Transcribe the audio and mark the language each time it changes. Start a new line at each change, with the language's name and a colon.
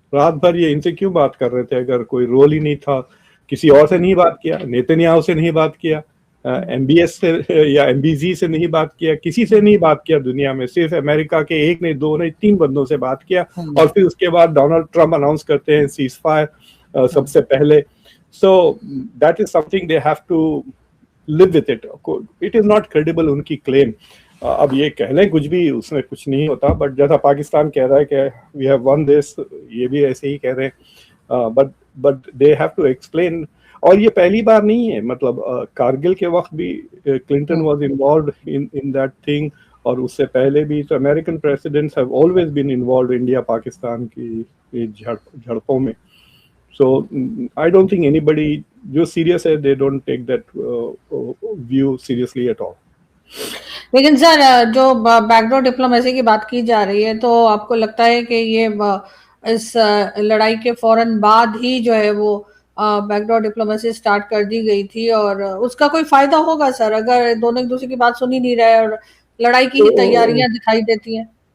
Urdu: رات بھر یہ ان سے کیوں بات کر رہے تھے اگر کوئی رول ہی نہیں تھا؟ کسی اور سے نہیں بات کیا, نیتنیاہو سے نہیں بات کیا, ایم بی ایس سے یا ایم بی زی سے نہیں بات کیا, کسی سے نہیں بات کیا دنیا میں. صرف امریکہ کے ایک نہیں دو نہیں 3 بندوں سے بات کیا, اور پھر اس کے بعد ڈونلڈ ٹرمپ اناؤنس کرتے ہیں سیز فائر سب سے پہلے.
English: So that is something they have to live with it. It is not credible
Urdu: ان کی
English: claim.
Urdu: اب یہ کہہ لیں کچھ بھی, اس میں کچھ نہیں ہوتا. بٹ جیسا پاکستان کہہ رہا ہے کہ
English: we have won this,
Urdu: یہ بھی ایسے ہی کہہ رہے ہیں.
English: but they have to explain.
Urdu: اور یہ پہلی بار نہیں ہے, مطلب کارگل کے وقت بھی
English: Clinton was involved in that thing,
Urdu: اور اس سے پہلے بھی.
English: تو American presidents have always been involved
Urdu: India Pakistan کی جھڑپوں میں.
English: So I don't think anybody جو serious ہے they don't take that view seriously at all.
Urdu: لیکن سر جو بیک ڈور ڈپلومیسی کی بات کی جا رہی ہے, تو آپ کو لگتا ہے کہ یہ اس لڑائی کے فوراً بعد ہی جو ہے وہ بیک ڈور ڈپلومیسی سٹارٹ کر دی گئی تھی, اور اس کا کوئی فائدہ ہوگا سر اگر دونوں ایک دوسرے کی بات سن ہی نہیں رہے اور لڑائی کی ہی تیاریاں دکھائی دیتی ہیں؟